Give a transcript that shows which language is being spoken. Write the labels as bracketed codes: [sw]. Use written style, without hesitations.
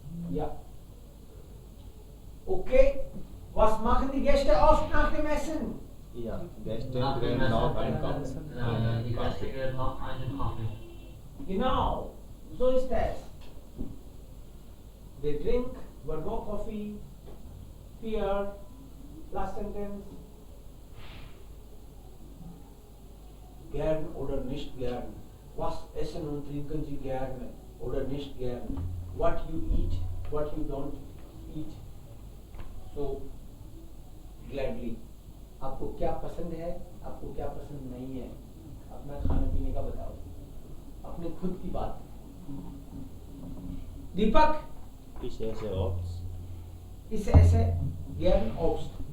[de] Ja. Okay. Was machen die Gäste oft nach dem Essen? Ja. Gäste nach dem kriegen noch Essen, einen Kaffee. die Gäste kriegen noch einen Kaffee. Genau. So ist es. [en] They drink one more coffee. Here. Last sentence. [de] Gern oder nicht gern? Was essen und trinken Sie gerne oder nicht gern? [en] What you eat, what you don't eat. So, gladly. [hi] आपको क्या पसंद है, आपको क्या पसंद नहीं है, अपना खाने पीने का बताओ, अपने खुद की बात. दीपक, [de] Ich esse Obst. इस ऐसे gern Obst.